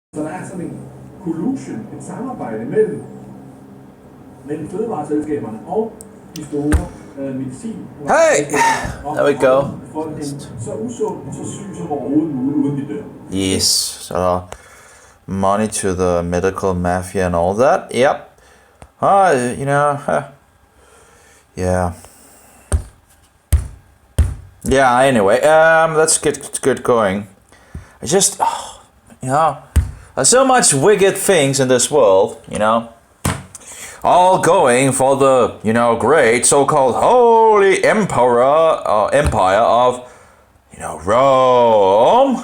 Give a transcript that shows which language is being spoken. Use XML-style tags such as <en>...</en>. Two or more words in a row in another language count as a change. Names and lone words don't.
<da>Så der er sådan en collusion, et samarbejde mellem fødevareselskaberne og de store medicin.</da> <en>Hey! There we go.</en> <da>Så usund og så syg som overhovedet muligt, uden de dør.</da> <en>Yes, so money to the medical mafia and all that. Yep. Yeah. Yeah, anyway, let's get going. I just, there's so much wicked things in this world, all going for the, great so-called holy empire of, Rome.</en>